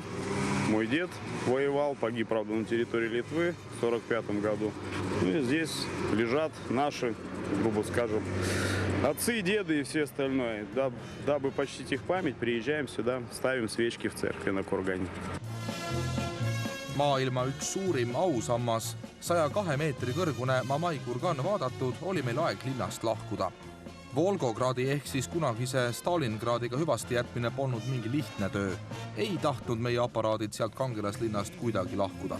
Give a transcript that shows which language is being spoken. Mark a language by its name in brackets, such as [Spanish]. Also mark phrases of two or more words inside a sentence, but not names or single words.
[Russian] Мой дед воевал, погиб, правда, на территории Литвы в 1945 году. Ну и здесь лежат наши, грубо скажем, Отцы, деды и все остальное. Дабы почтить их память, приезжаем сюда, ставим свечки в церкви на Кургане. [Estonian] Maailma üks suurim ausammas, 102 meetri kõrgune Mamai kurgan vaadatud, oli meil aeg linnast lahkuda. Volgogradi ehk siis kunagise Stalingradiga hüvasti jätmine polnud mingi lihtne töö. Ei tahtnud meie aparaadid sealt kangelaslinnast kuidagi lahkuda.